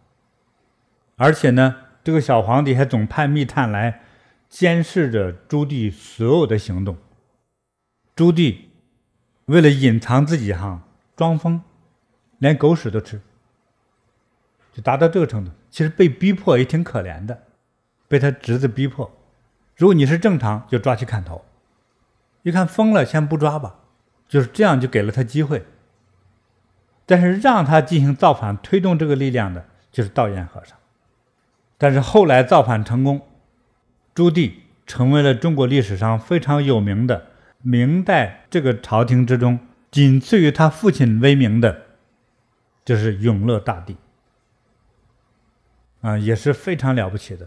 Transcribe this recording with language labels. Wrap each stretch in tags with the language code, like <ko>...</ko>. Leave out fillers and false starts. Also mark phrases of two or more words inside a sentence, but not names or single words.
<zh>而且呢，這個小皇帝還總派密探來監視着朱棣所有的行動。朱棣為了隱藏自己裝瘋，連狗屎都吃，就達到這個程度。其實被逼迫也挺可憐的，被他侄子逼迫。如果你是正常，就抓去砍頭。一看瘋了，先不抓吧。就是這樣，就給了他機會。但是讓他進行造反推動這個力量的就是道偃和尚。但是後來造反成功，朱棣成為了中國歷史上非常有名的明代這個朝廷之中僅次於他父親威名的，就是永樂大帝也是非常了不起的。</zh>